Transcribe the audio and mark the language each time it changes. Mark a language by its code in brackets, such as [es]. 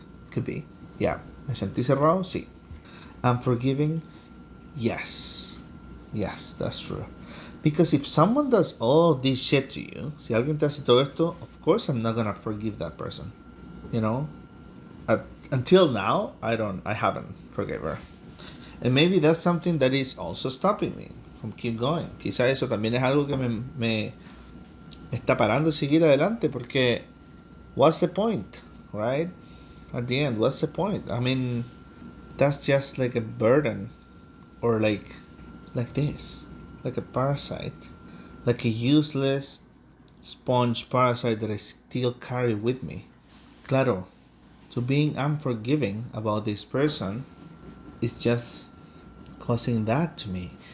[en] Could be. Yeah. [es] Me sentí cerrado? Sí. [en] Unforgiving? Yes. Yes, that's true. Because if someone does all this shit to you, [es] si alguien te hace todo esto, [en] of course I'm not gonna forgive that person. You know? Until now, I haven't forgiven her. And maybe that's something that is also stopping me from keep going. [es] Quizá eso también es algo que me está parando de seguir adelante, porque [en] what's the point, right? At the end, what's the point? I mean, that's just like a burden, or like this, like a parasite, like a useless sponge parasite that I still carry with me. Claro, so being unforgiving about this person is just causing that to me.